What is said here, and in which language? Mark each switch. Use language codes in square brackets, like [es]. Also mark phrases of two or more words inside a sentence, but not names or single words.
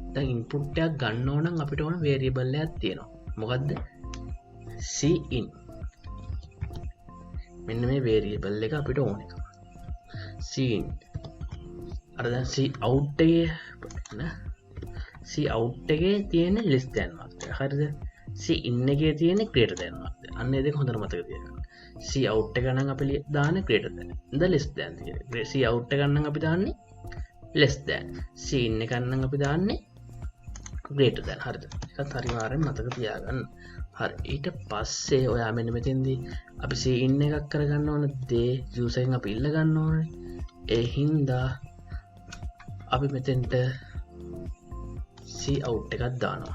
[si] දැන් input එකක් ගන්න ඕන නම් අපිට ඕන variable එකක් තියෙනවා. මොකද්ද? cin. මෙන්න මේ variable එක අපිට ඕන එක. cin. අර දැන් cout එකේ තියෙන [en] less than mark [si] එක. හරිද? cin එකේ තියෙන [en] greater than mark [si] එක. අන්න ඒ දෙක හොඳට මතක තියාගන්න. cout එක නම් අපි දාන්නේ [en] greater than. the less than [si] කියන්නේ. cout එක නම් අපි දාන්නේ [en] less than. [si] cin එක නම් අපි දාන්නේ [en] greater than. [si] හරිද? ඒකත් අනිවාර්යෙන් මතක තියාගන්න. හරි. ඊට පස්සේ ඔයා මෙන්න මෙතෙන්දී අපි cin එකක් කරගන්න ඕන දේ user එකෙන් අපි ඉල්ල ගන්න ඕනේ. ඒ හින්දා අපි මෙතෙන්ට cout එකක් දානවා.